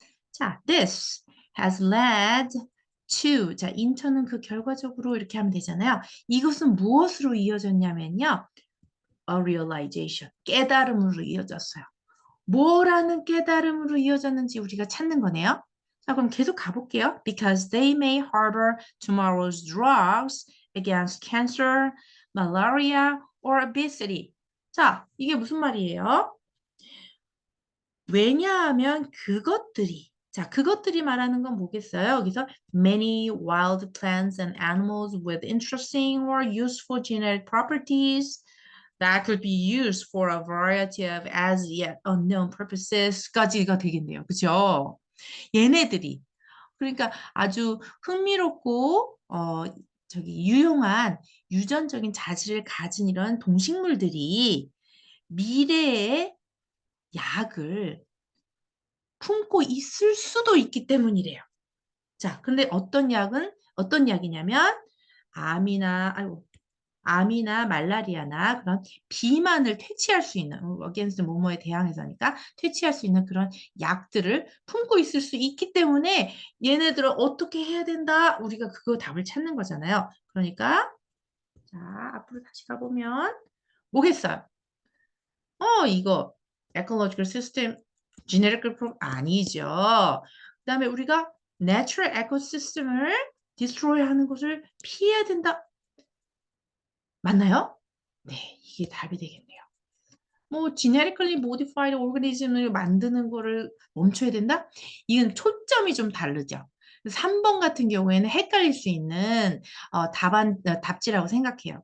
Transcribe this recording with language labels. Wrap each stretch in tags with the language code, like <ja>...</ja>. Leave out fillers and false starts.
<en>자, this has led to.</en> <ko>자, into는 그 결과적으로 이렇게 하면 되잖아요. 이것은 무엇으로 이어졌냐면요.</ko> <en>A realization.</en> <ko>깨달음으로 이어졌어요. 뭐라는 깨달음으로 이어졌는지 우리가 찾는 거네요. 자, 그럼 계속 가볼게요.</ko> <en>Because they may harbor tomorrow's drugs against cancer, malaria, or obesity.</en> <ko>자, 이게 무슨 말이에요? 왜냐하면 그것들이, 자, 그것들이 말하는 건 뭐겠어요? 여기서</ko> <en>many wild plants and animals with interesting or useful genetic properties that could be used for a variety of as yet unknown purposes</en> <ko>까지가 되겠네요. 그죠? 얘네들이. 그러니까 아주 흥미롭고, 유용한 유전적인 자질을 가진 이런 동식물들이 미래의 약을 품고 있을 수도 있기 때문이래요. 자, 근데 어떤 약이냐면 아이고, 암이나 말라리아나 그런 비만을 퇴치할 수 있는 against 뭐뭐에 대항해서니까 퇴치할 수 있는 그런 약들을 품고 있을 수 있기 때문에 얘네들은 어떻게 해야 된다? 우리가 그거 답을 찾는 거잖아요. 그러니까 자, 앞으로 다시 가보면 뭐겠어요?</ko> <en>이거 ecological system genetic pro 아니죠.</en> <ko>그다음에 우리가</ko> <en>natural ecosystem</en> <ko>을 destroy 하는 것을 피해야 된다. 맞나요? 네, 이게 답이 되겠네요. 뭐</ko> <en>genetically modified organism</en> <ko>을 만드는 거를 멈춰야 된다? 이건 초점이 좀 다르죠. 3번 같은 경우에는 헷갈릴 수 있는 답지라고 생각해요.</ko>